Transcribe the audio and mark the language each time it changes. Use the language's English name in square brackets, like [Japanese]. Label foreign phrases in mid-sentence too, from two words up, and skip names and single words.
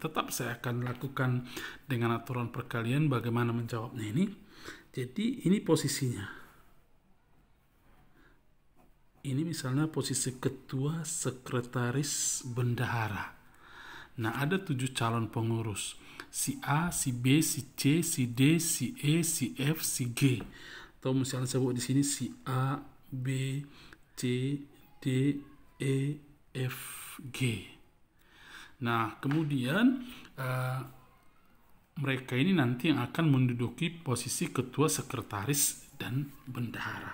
[Indonesian] Tetap saya akan lakukan dengan aturan perkalian bagaimana menjawabnya ini. Jadi ini posisinya. Ini misalnya posisi ketua, sekretaris, bendahara. Nah, ada 7 calon pengurus. Si A, si B, si C, si D, si E, si F, si G. Atau misalnya saya buat di sini si A, B, C, D, E, F, G. Nah, kemudian mereka ini nanti yang akan menduduki posisi ketua, sekretaris, dan bendahara.